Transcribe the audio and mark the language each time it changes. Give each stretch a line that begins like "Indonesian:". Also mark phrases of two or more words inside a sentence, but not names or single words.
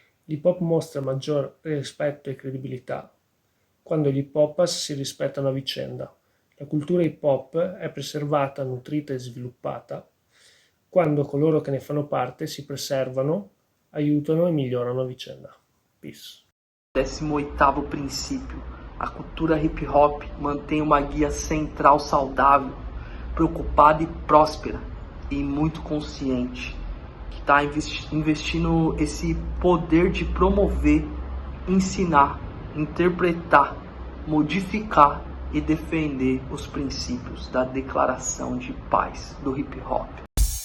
Italian: L'
English: hip hop
Italian: mostra maggior rispetto e credibilità quando gli
English: hip hoppers
Italian: si rispettano a vicenda. La cultura
English: hip hop
Italian: è preservata, nutrita e sviluppata quando coloro che ne fanno parte si preservano, aiutano e migliorano a vicenda. Peace.
Portuguese: 18º princípio. A cultura
English: hip hop
Portuguese: mantém uma guia central saudável, preocupada e próspera e muito consciente, que está investindo esse poder de promover, ensinar, interpretar, modificar e defender os princípios da Declaração de Paz do
English: hip hop.